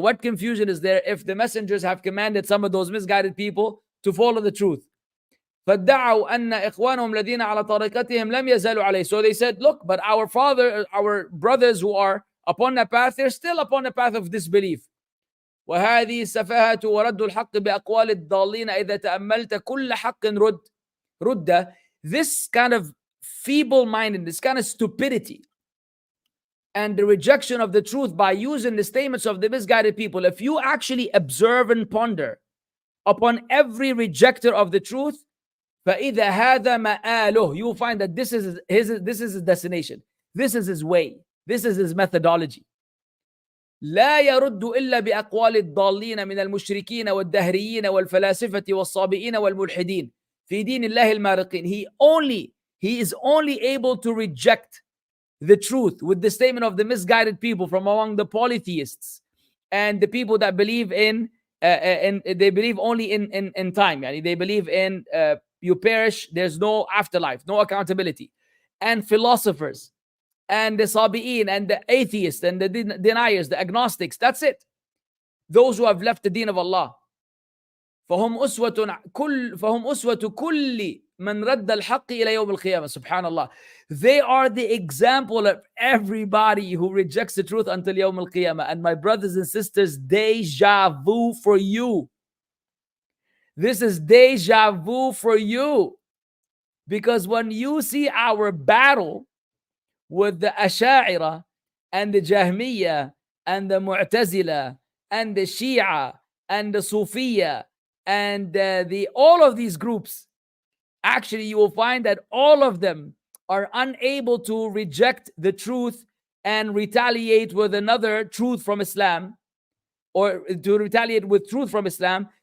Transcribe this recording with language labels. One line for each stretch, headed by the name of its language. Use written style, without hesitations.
English: What confusion is there if the messengers have commanded some of those misguided people to follow the truth?
Arabic: فادعوا أن إخوانهم الذين على طريقتهم لم يزالوا عليه.
English: So they said, look, but our brothers who are upon the path, they're still upon the path of disbelief.
Arabic: وهذه السفاهة ورد الحق بأقوال الضالين إذا تأملت كل حق رد.
English: This kind of feeble-mindedness, this kind of stupidity and the rejection of the truth by using the statements of the misguided people, if you actually observe and ponder upon every rejecter of the truth,
Arabic: فإذا هذا مآله,
English: you will find that this is his destination, this is his way, this is his methodology.
Arabic: لا يرد إلا بأقوال الضالين من المشركين والدهريين والفلاسفة والصابئين والملحدين في دين الله المارقين.
English: He is only able to reject the truth with the statement of the misguided people from among the polytheists and the people that believe they believe only in time. Yani they believe in you perish, there's no afterlife, no accountability, and philosophers and the Sabi'in and the atheists and the deniers, the agnostics. That's it. Those who have left the deen of Allah.
Arabic: فهم أسوة كل من رد الحق إلى يوم القيامة. Subhanallah.
English: They are the example of everybody who rejects the truth until يوم القيامة. And my brothers and sisters, deja vu for you. This is deja vu for you. Because when you see our battle with the Asha'ira and the Jahmiyyah and the Mu'tazila and the Shia and the Sufiya and all of these groups, actually you will find that all of them are unable to reject the truth and retaliate with another truth from Islam, or to retaliate with truth from Islam.